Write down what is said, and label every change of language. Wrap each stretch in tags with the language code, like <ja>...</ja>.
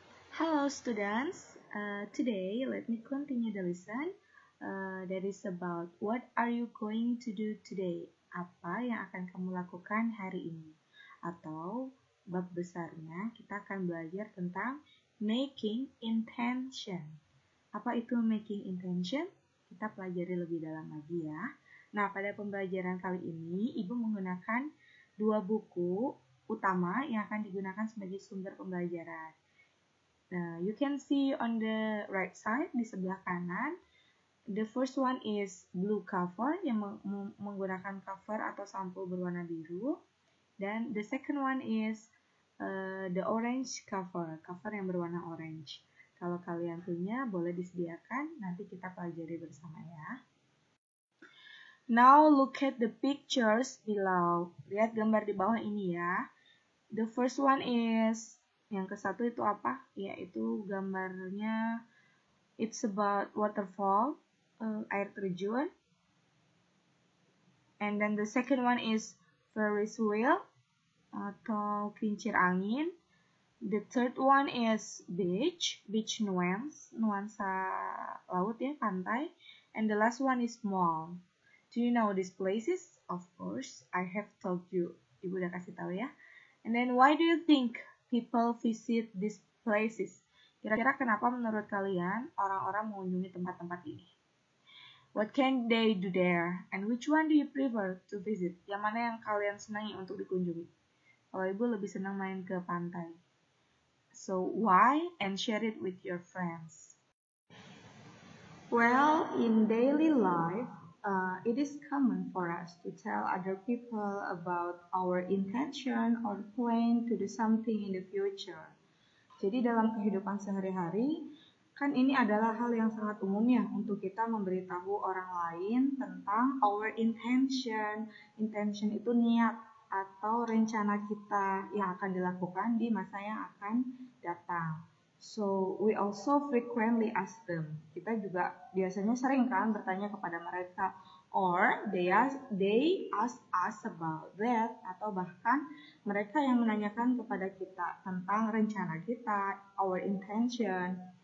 <en>Hello students, today let me continue the lesson that is about what are you going to do today.</en> <id>Apa yang akan kamu lakukan hari ini? Atau bab besarnya kita akan belajar tentang making intention. Apa itu making intention? Kita pelajari lebih dalam lagi ya. Nah, pada pembelajaran kali ini, Ibu menggunakan dua buku utama yang akan digunakan sebagai sumber pembelajaran.</id> <en>Nah, you can see on the right side,</en> <id>di sebelah kanan,</id> <en>the first one is blue cover,</en> <id>yang menggunakan cover atau sampul berwarna biru.</id> <en>Dan the second one is the orange cover</en> <id>yang berwarna orange. Kalau kalian punya, boleh disediakan, nanti kita pelajari bersama ya.</id> <en>Now look at the pictures below.</en> <id>Lihat gambar di bawah ini ya.</id> <en>The first one is,</en> <id>yang ke satu itu apa? Yaitu gambarnya,</id> <en>it's about waterfall,</en> <id>air terjun.</id> <en>And then the second one is Ferris wheel,</en> <id>atau kincir angin.</id> <en>The third one is beach</en> <id>nuansa laut ya, pantai.</id> <en>And the last one is mall. Do you know these places? Of course, I have told you.</en> <id>Ibu udah kasih tahu ya.</id> <en>And then why do you think people visit these places?</en> <id>Kira-kira kenapa menurut kalian orang-orang mengunjungi tempat-tempat ini?</id> <en>What can they do there? And which one do you prefer to visit?</en> <id>Yang mana yang kalian senangi untuk dikunjungi? Kalau Ibu lebih senang main ke pantai.</id> <en>So why? And share it with your friends. Well, in daily life, it is common for us to tell other people about our intention or plan to do something in the future.</en> <id>Jadi dalam kehidupan sehari-hari, kan ini adalah hal yang sangat umum ya untuk kita memberitahu orang lain tentang</id> <en>our intention.</en> <id>Intention itu niat atau rencana kita yang akan dilakukan di masa yang akan datang.</id> <en>So, we also frequently ask them.</en> <id>Kita juga biasanya sering kan bertanya kepada mereka.</id> <en>Or, they ask us about that.</en> <id>Atau bahkan mereka yang menanyakan kepada kita tentang rencana kita,</id> <en>our intention.</en>